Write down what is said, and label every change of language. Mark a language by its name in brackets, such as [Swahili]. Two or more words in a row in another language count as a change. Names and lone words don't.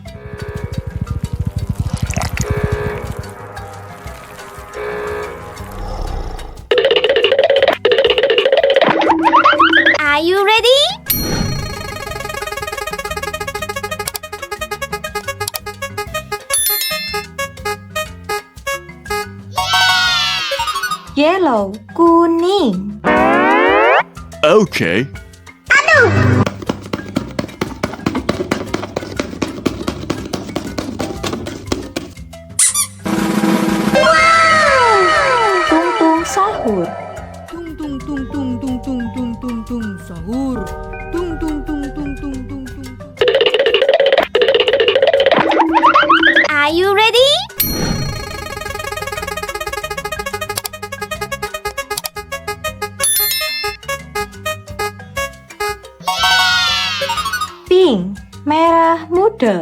[English] Are you ready? Yellow, [Indonesian] kuning. [English] Okay. [Indonesian] Tung tung sahur. Tung tung tung tung tung tung tung tung tung sahur. Tung tung tung tung tung tung tung. [English] Are you ready? [Indonesian] Pink, merah muda.